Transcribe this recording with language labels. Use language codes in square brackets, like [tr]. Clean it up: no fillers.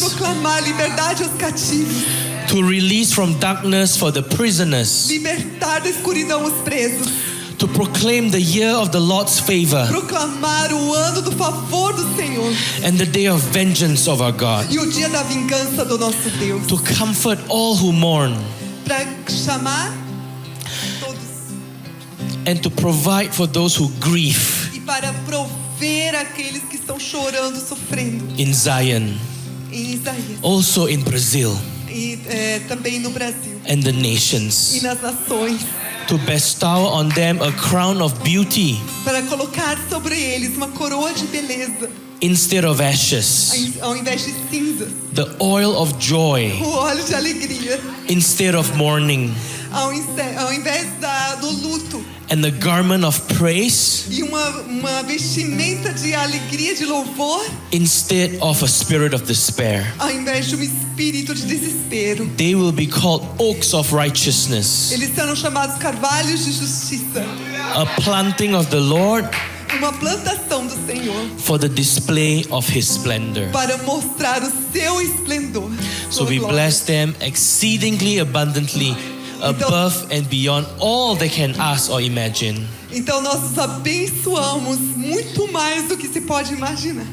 [pt] proclamar liberdade aos cativos, [en] to release from darkness for the prisoners, [pt] libertar da escuridão os presos, [en] to proclaim the year of the Lord's favor [pt] proclamar o ano do favor do Senhor [en] and the day of vengeance of our God, [pt] e o dia da vingança do nosso Deus, [en] to comfort all who mourn, [pt] para chamar todos [en] and to provide for those who grieve [pt] e para prover aqueles que estão chorando, sofrendo [en] in Zion, [pt] em Isaías [en] also in Brazil [pt] e também no Brasil [en] and the [pt] e [en] nations, [pt] nas nações, [en] to bestow on them a crown of beauty [pt] para colocar sobre eles uma coroa de beleza [en] instead of ashes, [pt] ao invés de cinzas, [en] the oil of joy [pt] o óleo de alegria [en] instead of mourning, [pt] ao invés do luto, [en] and the garment of praise [pt] e uma vestimenta de alegria, de louvor, [en] instead of a spirit of despair. [pt] ao invés de um espírito de desespero. [en] They will be called oaks of righteousness, [pt] Eles serão chamados carvalhos de justiça, [en] a planting of the Lord [pt] uma plantação do Senhor, [en] for the display of His splendor. [pt] para mostrar o seu esplendor. [en] So [pt] sua [en] we [pt] glória. [en] bless them exceedingly abundantly, above and beyond all they can ask or imagine, [pt] Então nós os abençoamos muito mais do que se pode imaginar,